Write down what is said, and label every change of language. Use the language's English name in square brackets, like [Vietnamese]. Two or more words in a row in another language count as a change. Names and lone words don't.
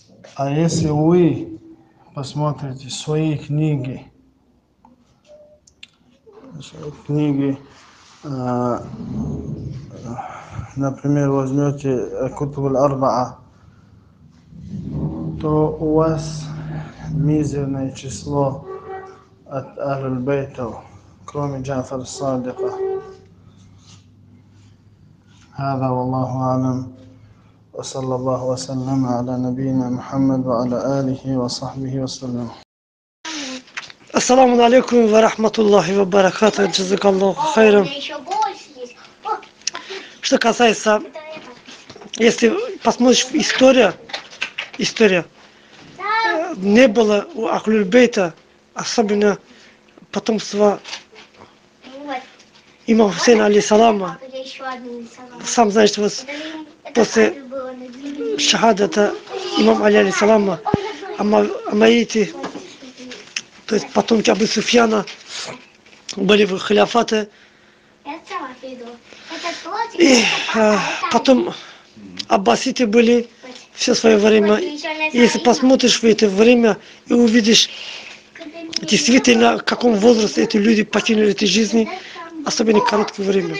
[Russian] А если вы посмотрите свои книги, а, например, возьмете Кутуб аль-Арбаа, то у вас мизерное число от Аль-Бейтов, кроме Джафар Садика. [Arabic] هذا والله أعلم وصلى الله وسلم على نبينا محمد وعلى آله وصحبه وسلم. السلام عليكم ورحمة الله وبركاته. جزاك الله خيرا. [Russian] Что касается, если посмотришь история, не было у [Arabic] أهل البيت, [Russian] особенно потомства имама Хусейна алейхиссалама. Сам знаешь, вот после шахадата имам Али алейхиссалама, амаити, то есть потомки Абу Суфьяна, были в халяфате. И потом аббаситы были все свое время. И если посмотришь в это время и увидишь действительно, в каком возрасте эти люди покинули этой жизни, особенно короткое время.